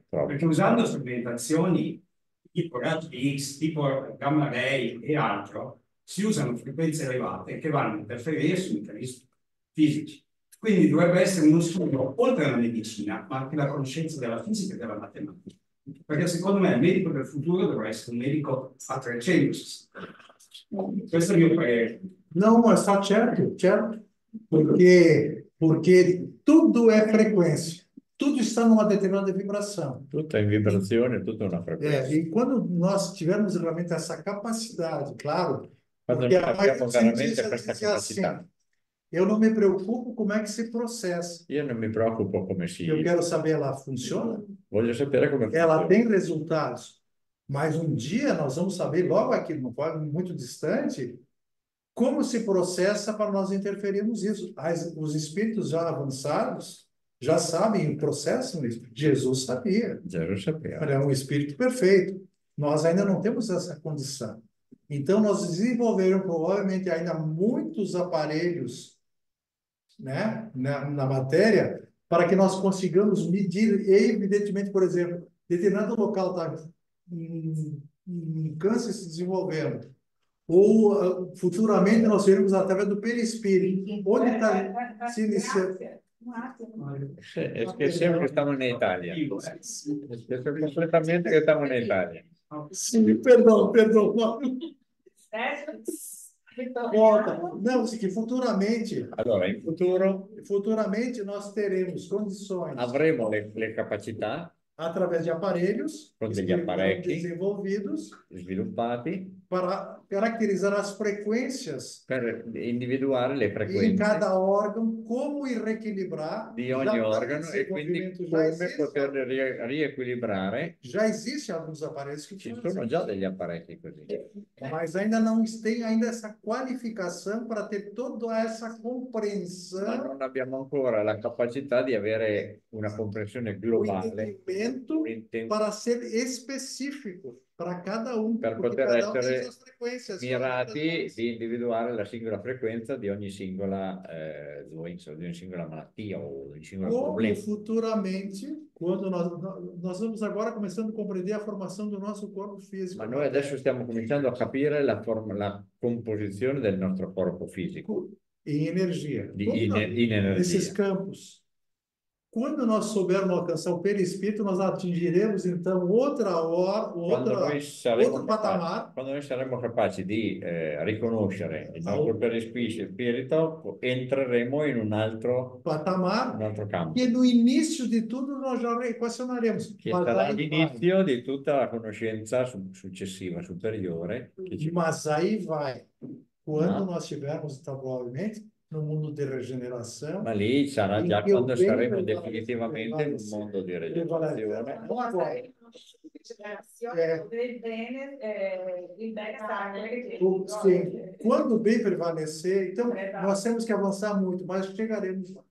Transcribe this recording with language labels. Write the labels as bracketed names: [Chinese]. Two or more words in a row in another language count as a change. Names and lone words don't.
[Italian] Perché usando strumentazioni tipo raggi X, tipo gamma ray e altro, si usano frequenze elevate che vanno a interferire su meccanismi fisici. Quindi dovrebbe essere uno studio oltre alla medicina, ma anche la conoscenza della fisica e della matematica. Perché secondo me il medico del futuro dovrà essere un medico a 360. Questo è il mio parere. [Portuguese] Não, mas está certo, certo. Porque tudo é frequência. Tudo está numa determinada vibração. [Italian] Tutto è in vibrazione, tutto è una frequenza. [Portuguese] E quando nós tivermos realmente essa capacidade, claro, Quando porque [Italian] noi [Portuguese] a [Italian] abbiamo [Portuguese] maioria [Italian] veramente [Portuguese] cientista [Italian] questa [Portuguese] diz assim, [Italian] capacità, [Portuguese] eu não me preocupo como é que se processa. [Italian] io non mi preoccupo come [Portuguese] Eu [Italian] si... [Portuguese] quero saber, ela funciona? [Italian] Voglio sapere come [Portuguese] Ela [Italian] funziona. [Portuguese] tem resultados. Mas um dia nós vamos saber, logo aqui, não pode muito distante, como se processa para nós interferirmos isso. Os espíritos já avançados já sabem e processam isso. Jesus sabia. [Italian] Già lo sappiamo. [Portuguese] Ele é um espírito perfeito. Nós ainda não temos essa condição. Então, nós desenvolveremos provavelmente ainda muitos aparelhos, né, na matéria, para que nós consigamos medir, evidentemente, por exemplo, determinado local está em câncer se desenvolvendo, ou futuramente nós veremos através do perispírito, onde está se iniciando. [Italian] Sì, [Spanish] es que siempre estamos en Italia. Es que completamente que estamos en Italia. [Portuguese] Sim, perdão. Volta. Não, que futuramente, [Italian] Allora, in futuro [Portuguese] nós teremos condições, [Italian] avremo le capacità [Portuguese] através de aparelhos [Italian] con degli [Portuguese] que serão [Italian] apparecchi [Portuguese] desenvolvidos [Italian] sviluppati [Portuguese] para caracterizar as frequências [Italian] per individuare le [Portuguese] em [Italian] frequenze [Portuguese] cada órgão, como ir reequilibrar. [Italian] di [Portuguese] Já [Italian] ogni [Portuguese] está em [Italian] organo e quindi [Portuguese] desenvolvimento, [Italian] come poterle riequilibrare. [Portuguese] já existe alguns aparelhos que [Italian] Ci [Portuguese] fazem. [Italian] sono già degli apparecchi così, [Portuguese] Mas ainda não tem ainda essa qualificação para ter toda essa [Italian] ma [Portuguese] compreensão, [Italian] non abbiamo ancora la capacità di avere una comprensione [Portuguese] o [Italian] globale, [Portuguese] entendimento para ser específico para cada [Italian] per [Portuguese] porque [Italian] poter [Portuguese] cada tem [Italian] essere [Portuguese] suas frequências. [Italian] mirati di individuare la singola frequenza di ogni singola doenza, di ogni singola malattia o di ogni singolo [Portuguese] Como [Italian] problema. [Portuguese] futuramente, quando nós vamos agora começando a compreender a formação do nosso corpo físico. [Italian] Ma noi adesso stiamo cominciando a capire la composizione del nostro corpo fisico, [Portuguese] Em energia. [Italian] in [Portuguese] Nesses [Italian] energia. [Portuguese] campos. Quando nós soubermos alcançar o perispírito, nós atingiremos então outro patamar. [Italian] Quando noi saremo capaci di riconoscere il nostro perispirito, entreremo in un altro campo, [Portuguese] Que no início de tudo nós já equacionaremos. [Italian] che sarà l'inizio di tutta la conoscenza successiva, superiore. [Portuguese] Mas aí vai. Quando nós estivermos, provavelmente, no mundo de regeneração. [Italian] Ma lì sarà già quando saremo definitivamente in un mondo di regenerazione. [Portuguese] Sim, quando o bem prevalecer, então nós temos que avançar muito, mas chegaremos lá.